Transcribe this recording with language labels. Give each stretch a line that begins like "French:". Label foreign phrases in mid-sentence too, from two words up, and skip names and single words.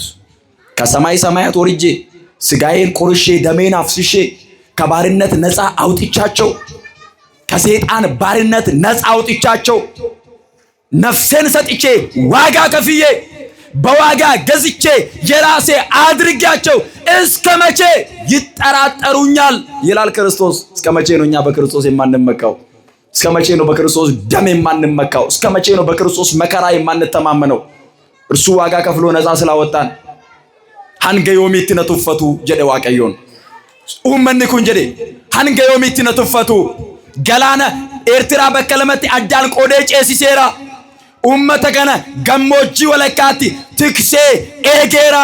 Amharic: ከሰማይ ሰማያት ወርጄ ስጋዬን ቆርሼ ደሜን አፍስሼ ከባርነት ነፃ አውጥቻቸው፣ ከሰይጣን ባርነት ነፃ አውጥቻቸው፣ ነፍሴን ሰጥቼ ዋጋ ከፍዬ በዋጋ ገዝቼ የራሴ አድርጌያቸው እስከ መቼ ይጠራጠሩኛል ይላል ክርስቶስ። እስከ መቼ ነው እኛ በክርስቶስ የማንመካው? እስከ መቼ ነው በክርስቶስ ደም የማንመካው? እስከ መቼ ነው በክርስቶስ መከራ የማንተማመነው? እርሱ ዋጋ ከፍሎ ነፃ ስላወጣን
Oromo: hanga yoomiitti na tuffatu jedhe waaqayyoon. Uummanni kun jedhe hanga yoomiitti na tuffatu? Galaana Eertiraa bakka lamatti addaan qoodee ceesiseera. Uummata kana gammoojjii walakkaatti tiksee eegeera.